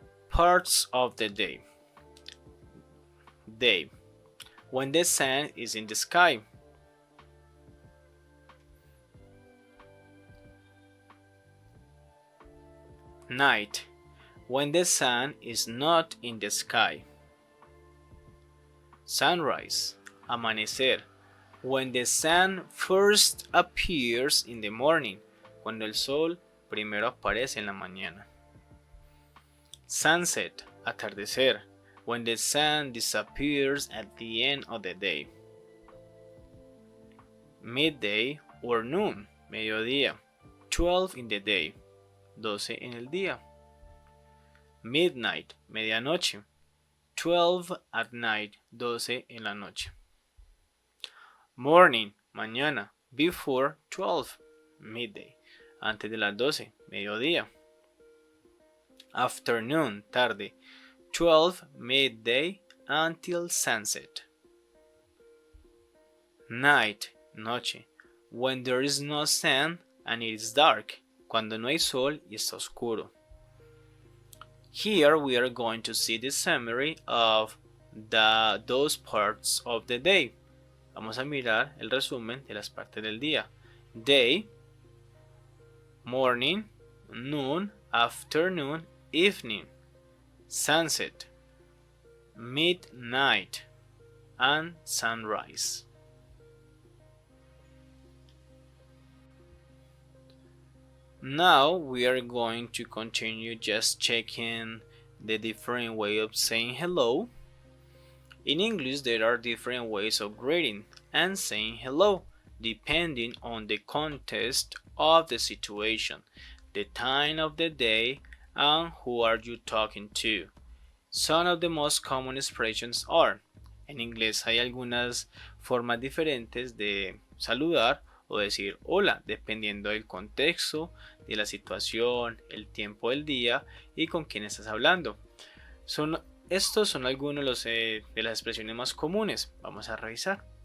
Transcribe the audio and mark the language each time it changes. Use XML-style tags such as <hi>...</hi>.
<en>Parts of the day. Day. When the sun is in the sky. Night, when the sun is not in the sky. Sunrise, amanecer, when the sun first appears in the morning,</en> <es>cuando el sol primero aparece en la mañana.</es> <en>Sunset, atardecer, when the sun disappears at the end of the day. Midday or noon, mediodía, 12 in the day.</en> <es>12 en el día. Midnight, medianoche.</es> <en>12 at night,</en> <es>12 en la noche. Morning, mañana.</es> <en>Before 12, midday.</en> <es>Antes de las 12, mediodía.</es> <en>Afternoon, tarde. 12, midday until sunset. Night, noche. When there is no sun and it is dark.</en> <es>Cuando no hay sol y está oscuro.</es> <en>Here we are going to see the summary of those parts of the day.</en> <es>Vamos a mirar el resumen de las partes del día.</es> <en>Day, morning, noon, afternoon, evening, sunset, midnight, and sunrise. Now we are going to continue just checking the different way of saying hello. In English there are different ways of greeting and saying hello depending on the context of the situation, the time of the day, and who are you talking to. Some of the most common expressions are.</en> <es>En inglés hay algunas formas diferentes de saludar o decir hola, dependiendo del contexto, de la situación, el tiempo del día y con quién estás hablando. Estos son algunos de las expresiones más comunes. Vamos a revisar.</es>